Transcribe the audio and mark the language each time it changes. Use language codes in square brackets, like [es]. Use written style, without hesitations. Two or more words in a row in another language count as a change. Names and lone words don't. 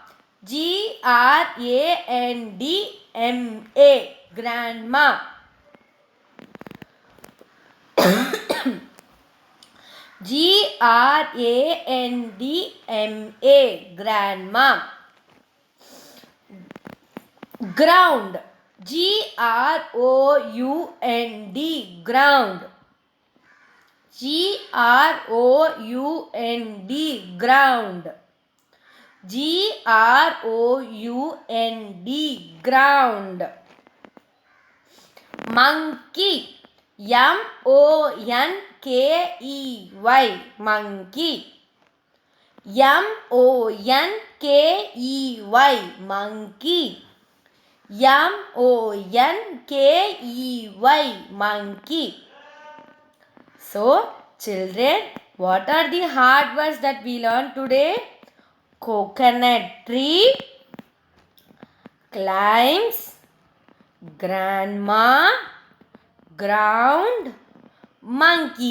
[en] G-R-A-N-D-M-A. Grandma. G-R-A-N-D-M-A. Grandma. Ground. G-R-O-U-N-D. Ground. G-R-O-U-N-D. Ground. G-R-O-U-N-D. Ground. Monkey. M-O-N-K-E-Y. Monkey. M-O-N-K-E-Y. Monkey. M-O-N-K-E-Y. Monkey. So, children, what are the hard words that we learned today? Coconut tree, climbs, grandma, ground, monkey.